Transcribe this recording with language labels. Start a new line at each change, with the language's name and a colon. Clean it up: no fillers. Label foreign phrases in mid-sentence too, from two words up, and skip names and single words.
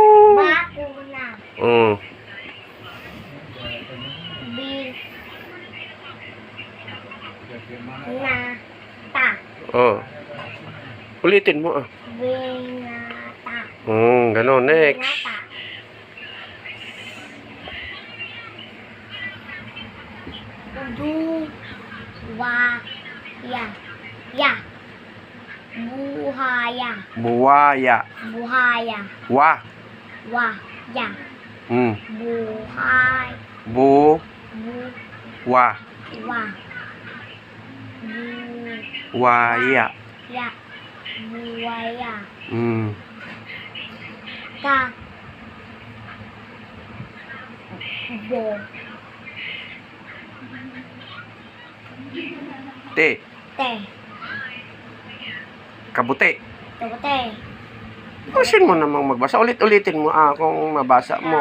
Filipino: bakuna, Oh. binata, Oh. Ulitin mo ah. binata, Ganon. Next. binata, buwaya, ya, buhaya, Buwaya. buhaya, Wa. ya, buhay, Bu. Wa. wa, Waya. ya, buwaya, ka, bo, Te. te, Kabuti. tote, Pusin mo namang magbasa. Ulit-ulitin mo kung mabasa mo.